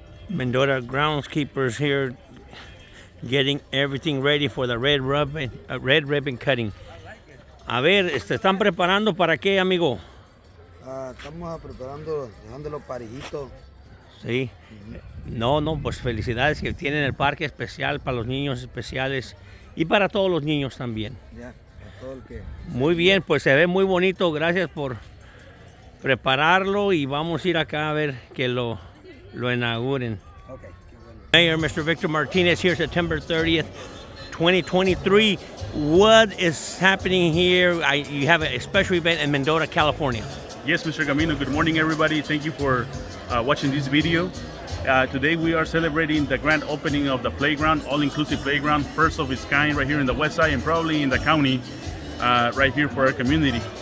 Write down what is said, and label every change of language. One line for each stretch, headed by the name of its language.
English: Mendota groundskeepers here getting everything ready for the red ribbon cutting.
Spanish: A ver, ¿se están preparando para qué, amigo? Estamos preparando, dejándolo parejito. Sí. No, pues felicidades que tienen el parque especial para los niños especiales y para todos los niños también. Ya, para todo el que... Muy bien, pues se ve muy bonito. Gracias por prepararlo y vamos a ir acá a ver que lo inauguren.
English: Okay. Mayor Mr. Victor Martinez here, September 30th, 2023. What is happening here? You have a special event in Mendota, California. Yes, Mr. Camino. Good morning, everybody. Thank you for watching this video. Today we are celebrating the grand opening of the playground, all-inclusive playground, first of its kind right here in the west side and probably in the county, right here for our community.